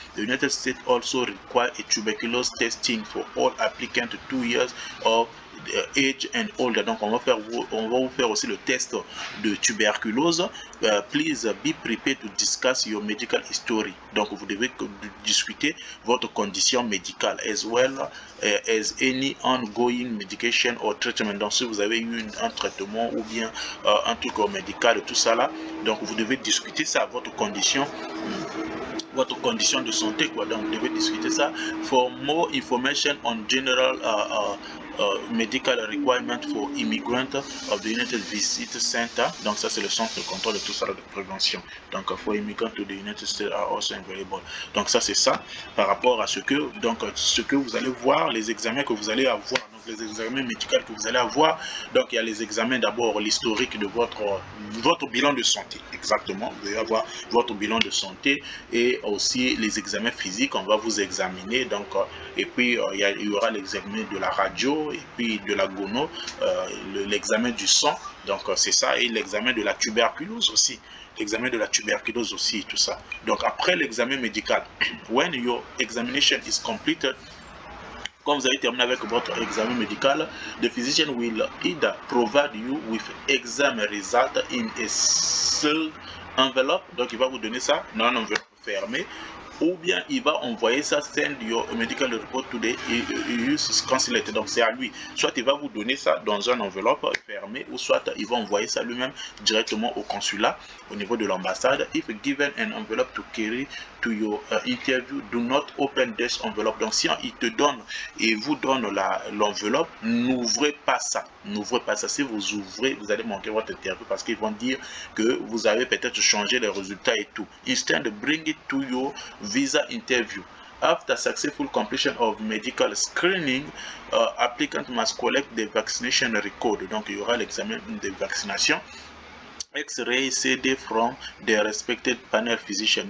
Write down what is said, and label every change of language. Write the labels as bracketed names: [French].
[English] The United States also require a tuberculosis testing for all applicants 2 years of age and older. [French] Donc on va vous faire aussi le test de tuberculose. [English] Please be prepared to discuss your medical history. [French] Donc vous devez discuter votre condition médicale [English] as well as any ongoing medication or treatment. [French] Donc si vous avez eu un traitement ou bien un truc médical, tout ça là, donc vous devez discuter ça, votre condition de santé, quoi. Donc vous devez discuter ça. [English] For more information on general medical requirement for immigrant of the United Visit Center, [French] donc ça c'est le centre de contrôle de tout ça de prévention. [English] Donc for immigrant to the United States are also available. [French] Donc ça c'est ça par rapport à ce que vous allez voir, les examens que vous allez avoir. Donc les examens médicaux que vous allez avoir, donc il y a les examens, d'abord l'historique de votre bilan de santé, exactement, vous allez avoir votre bilan de santé, et aussi les examens physiques, on va vous examiner, donc et puis il y aura l'examen de la radio, et puis de la gono, l'examen du sang, donc c'est ça, et l'examen de la tuberculose aussi. L'examen de la tuberculose aussi, tout ça. Donc après l'examen médical, [English] when your examination is completed, [French] quand vous avez terminé avec votre examen médical, [English] the physician will either provide you with exam result in a sealed envelope, [French] donc il va vous donner ça dans un enveloppe fermée, ou bien il va envoyer ça, [English] send your medical report to the US consulate. [French] Donc c'est à lui, soit il va vous donner ça dans un enveloppe fermée, ou soit il va envoyer ça lui-même directement au consulat, au niveau de l'ambassade. [English] If given an envelope to carry to your interview, do not open this envelope. [French] Donc si il te donne et vous donne l'enveloppe, n'ouvrez pas ça, n'ouvrez pas ça. Si vous ouvrez, vous allez manquer votre interview parce qu'ils vont dire que vous avez peut-être changé les résultats et tout. [English] Instead, bring it to your visa interview. After successful completion of medical screening, applicant must collect the vaccination record. [French] Donc il y aura l'examen de vaccination. [English] X-ray CD from the respected panel physician.